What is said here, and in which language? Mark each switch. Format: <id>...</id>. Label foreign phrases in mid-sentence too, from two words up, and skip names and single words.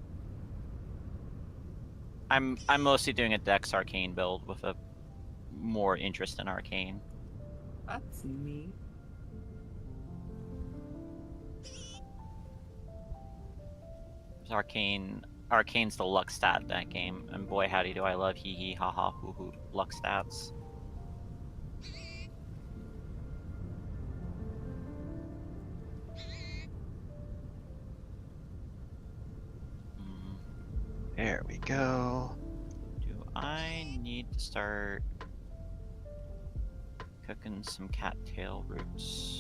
<en>I'm mostly doing a Dex Arcane build with a more interest in Arcane. That's neat. Arcane's the luck stat in that game, and boy howdy do I love hee hee ha ha hoo hoo luck stats. There we go. Do I need to start cooking some cattail roots?</en>